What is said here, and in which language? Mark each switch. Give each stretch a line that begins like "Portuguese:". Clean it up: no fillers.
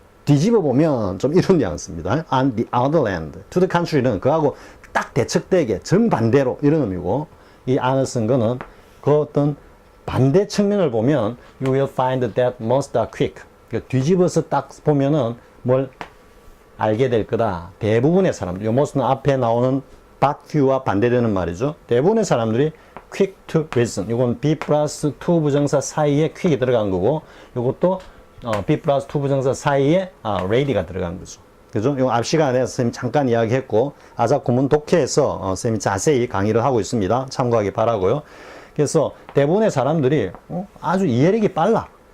Korean: 뒤집어 보면 좀 이런 뉘앙스입니다.
English: On the other hand, to the contrary
Korean: 는 그하고 딱 대척되게 정반대로 이런 의미고, 이 안을 쓴 거는 그 어떤 반대 측면을 보면
English: you will find that most are quick.
Korean: 뒤집어서 딱 보면은 뭘 알게 될 거다. 대부분의 사람들, 요 most는 앞에 나오는 but few와 반대되는 말이죠. 대부분의 사람들이
English: quick to listen.
Korean: 이건 be 플러스 to 부정사 사이에 quick이 들어간 거고, 요것도 be 플러스 to 부정사 사이에 ready가 들어간 거죠. 그죠? 요 앞 시간에 선생님 잠깐 이야기했고, 아작 구문 독해에서 선생님이 자세히 강의를 하고 있습니다. 참고하기 바라고요. 그래서 대부분의 사람들이 아주 이해력이 빨라.